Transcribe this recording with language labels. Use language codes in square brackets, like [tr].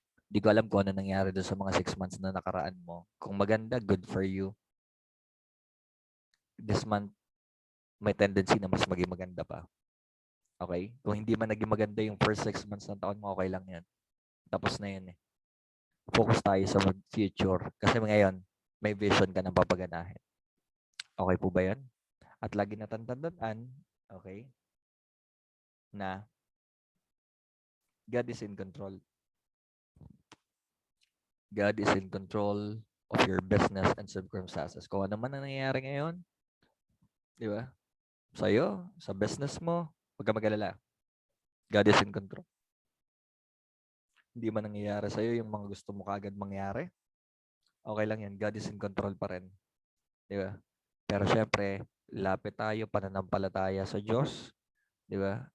[tl] Di ko alam kung ano nangyari doon sa mga 6 months na nakaraan mo. Kung maganda, [en] good for you. This month, [tl] may tendency na mas maging maganda pa. Okay? Kung hindi man naging maganda yung first 6 months ng taon mo, okay lang yan. Tapos na yan eh. Focus tayo sa future. Kasi ngayon, may vision ka ng papaganahin. Okay po ba yan? At lagi natandaan, okay, na [en] God is in control. God is in control of your business and circumstances. [tl] Kung ano man ang nangyayari ngayon, di ba? Sa'yo, sa business mo, huwag ka mag-alala. [en] God is in control. [tl] Hindi man nangyayari sa'yo yung mga gusto mo kagad mangyari, okay lang yan. [en] God is in control [tl] pa rin. Di ba? Pero syempre, lapit tayo, pananampalataya sa Diyos. Di ba?